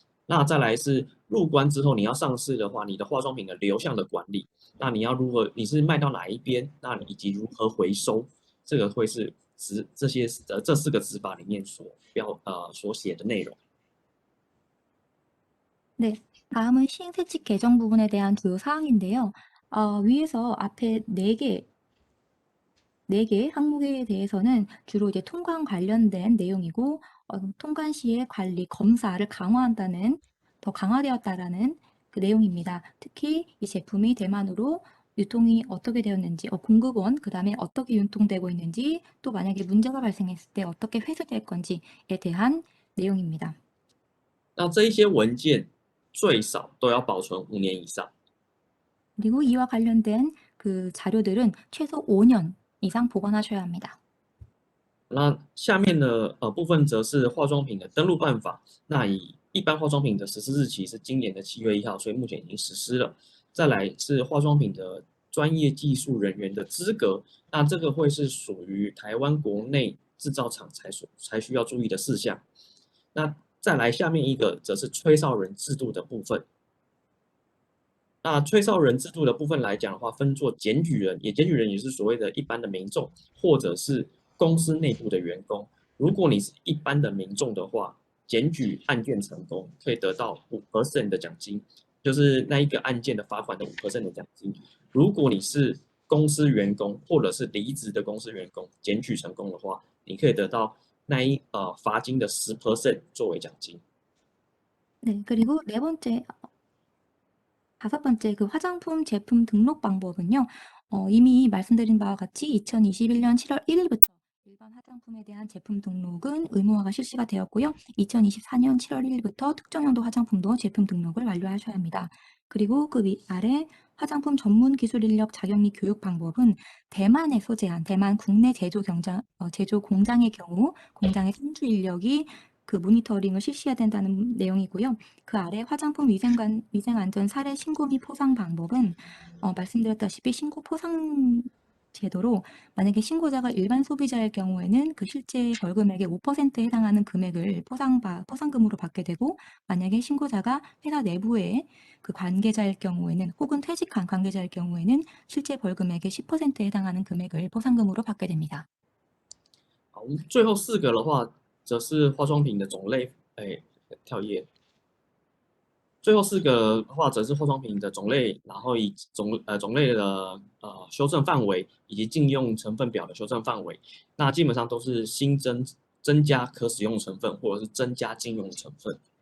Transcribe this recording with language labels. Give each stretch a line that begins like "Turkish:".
Chinese: 那再来是入关之后，你要上市的话，你的化妆品的流向的管理，那你要你是卖到哪一边，那以及如何回收，这个会是这四个执法里面所写的内容。
Korean: 네, 다음은 시행세칙 개정 부분에 대한 주요 사항인데요. 위에서 앞에 4개 항목에 대해서는 주로 이제 통관 관련된 내용이고, 통관 시의 관리, 검사를 더 강화되었다라는 그 내용입니다. 특히 이 제품이 대만으로 유통이 어떻게 되었는지, 공급원, 그 다음에 어떻게 유통되고 있는지, 또 만약에 문제가 발생했을 때 어떻게 회수될 건지에 대한 내용입니다.
Chinese: 那这一些文件最少都要保存5年以上。
Korean: 그리고 이와 관련된 그 자료들은 최소 5년 이상 보관하셔야 합니다.
Chinese: 那下面的部分则是化妆品的登录办法。那以一般化妆品的实施日期是今年的7月1号，所以目前已经实施了。再来是化妆品的专业技术人员的资格，那这个会是属于台湾国内制造厂才需要注意的事项。那再来下面一个则是吹哨人制度的部分。那吹哨人制度的部分来讲的话，分作检举人，检举人也是所谓的一般的民众，或者是公司内部的员工。如果你是一般的民众的话，检举案件成功，可以得到5% 的奖金，就是那一个案件的罚款的5% 的奖金。如果你是公司员工或者是离职的公司员工，检举成功的话，你可以得到罚金的10% 作为奖金。
Korean: 네, 그리고 다섯 번째 그 화장품 제품 등록 방법은요. 이미 말씀드린 바와 같이 2021년 7월 1일부터 일반 화장품에 대한 제품 등록은 의무화가 실시가 되었고요. 2024년 7월 1일부터 특정 용도 화장품도 제품 등록을 완료하셔야 합니다. 그리고 그 아래 화장품 전문 기술 인력 자격 및 교육 방법은 대만에 소재한 대만 국내 제조 공장의 경우 공장의 선주 인력이 그 모니터링을 실시해야 된다는 내용이고요. 그 아래 화장품 위생안전 사례 신고 및 포상 방법은 말씀드렸다시피 신고 포상 제도로 만약에 신고자가 일반 소비자일 경우에는 그 실제 벌금액의 5%에 해당하는 금액을 포상금으로 받게 되고, 만약에 신고자가 회사 내부의 그 관계자일 경우에는 혹은 퇴직한 관계자일 경우에는 실제 벌금액의 10%에 해당하는 금액을 포상금으로 받게 됩니다.
Chinese: 好，最后4个的话，则是化妆品的种类。跳页。最后4个的话，则是化妆品的种类，然后以种类的修正范围，以及禁用成分表的修正范围。那基本上都是增加可使用成分，或者是增加禁用成分。